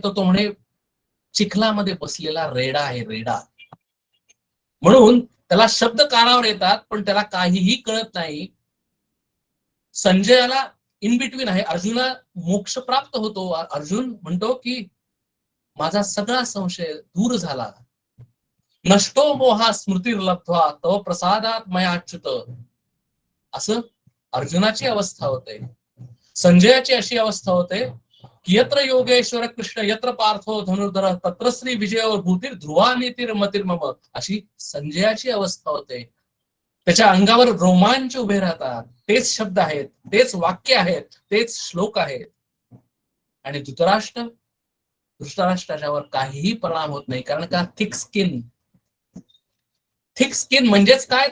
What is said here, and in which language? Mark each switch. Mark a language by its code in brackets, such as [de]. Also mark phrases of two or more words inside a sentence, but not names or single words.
[mr] तो म्हणे चिखलामध्ये बसलेला रेडा आहे, रेडा. म्हणून त्याला शब्द कानावर येतात पण त्याला काहीही कळत नाही. संजयाला [en] in between [mr] आहे. अर्जुना मोक्ष प्राप्त होतो. अर्जुन म्हणतो की माझा सगळा संशय दूर झाला. [sa] नष्टो मोहा स्मृतिर्लब्ध्वा तव प्रसादात मयाच्युत. [mr] असं अर्जुनाची अवस्था होते. संजयाची अशी अवस्था होते की [sa] यत्र योगेश्वर कृष्ण यत्र पार्थो धनुर्धर तत्र श्री विजय भूतीर ध्रुवा नीतीर मतिर्मम. [mr] अशी संजयाची अवस्था होते. त्याच्या अंगावर रोमांच उभे राहतात. तेच शब्द आहेत, तेच वाक्य आहेत, तेच श्लोक आहेत. आणि धृतराष्ट्र धृतराष्ट्राच्यावर काहीही परिणाम होत नाही. कारण का? [en] thick skin. thick skin [mr] म्हणजेच काय?